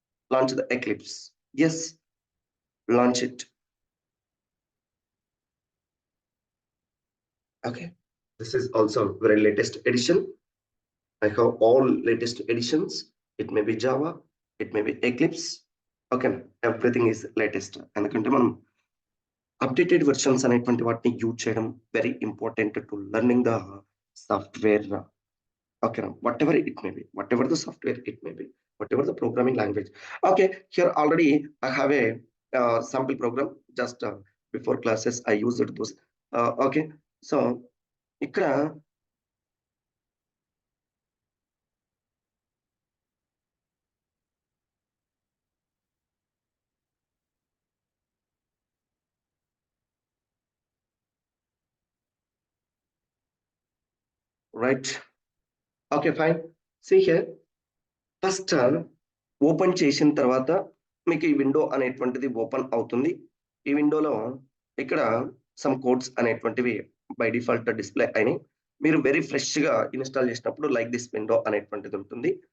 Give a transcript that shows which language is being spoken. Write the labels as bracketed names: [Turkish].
[English] Launch the Eclipse. Yes. Launch it. Okay. This is also very latest edition. I have all latest editions. It may be Java. It may be Eclipse. Okay. Everything is latest. [Telugu] ఎందుకంటే మనం updated versions అనేటువంటి వాటిని use చేయడం [English] Very important to learning the software. Okay, now whatever it may be, whatever the software it may be, whatever the programming language. Okay, here already I have a sample program. Just before classes, I used those. Okay, so ఇక్కడ right. Okay, fine. See here. [Telugu] First open చేసిన తర్వాత మీకు ఈ window అనేటువంటిది open అవుతుంది. ఈ విండోలో ఇక్కడ సమ్ కోడ్స్ అనేటువంటివి బై డిఫాల్ట్ డిస్ప్లే అయినాయి. మీరు వెరీ ఫ్రెష్‌గా ఇన్‌స్టాల్ చేసినప్పుడు [English] like this window [Telugu] అనేటువంటిది ఉంటుంది.